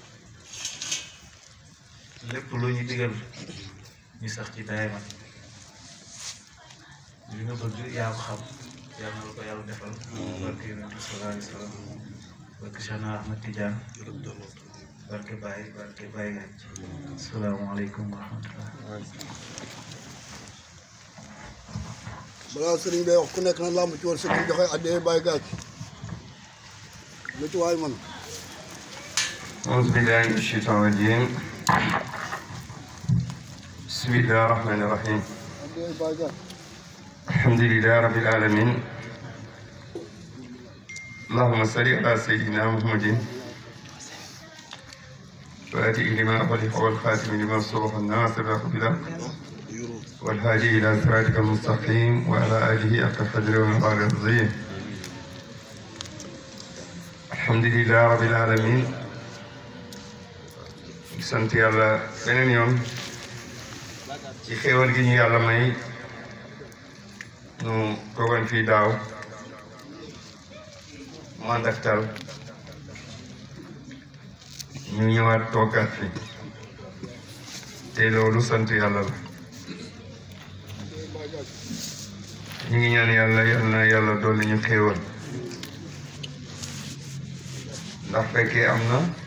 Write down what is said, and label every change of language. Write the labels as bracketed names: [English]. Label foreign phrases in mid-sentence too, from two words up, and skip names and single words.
[Wolof] lépp lu ñu digal ñu sax ci daayama li nga bëgg yaa ko xam yàlla na la ko yàlla defal barke yonent [Arabic] صلى الله عليه وسلم [Wolof] barke Cheikh Ahmed Tidiane barke Baye Gàcc [Arabic] السلام عليكم ورحمة الله [Wolof] balaa sëriñ bay wax ku nekk na làmb ci war sëriñ joxe addee Baye Gàcc lu ci waay man [Arabic] أعوذ بالله من الشيطان الرجيم بسم الله الرحمن الرحيم [Wolof] addee Baye Gàcc [Arabic] الحمد لله رب العالمين اللهم صل على سيدنا محمد فاتي لما خلق والخاتم لما سبق الناصر بالحق والهادي إلى صراطك المستقيم وعلى آله حق قدره ومقداره العظيم الحمد لله رب العالمين [Wolof] sant yàlla beneen yoon ci xéewal gi ñu yàlla may nu toogoon fii daaw mu ànd ak tal ñu ñëwaat toogaat fi te loolu sant yàlla la ñu ngi ñaan yàlla yal na yàlla dolli ñu xéewal ndax fekkee am na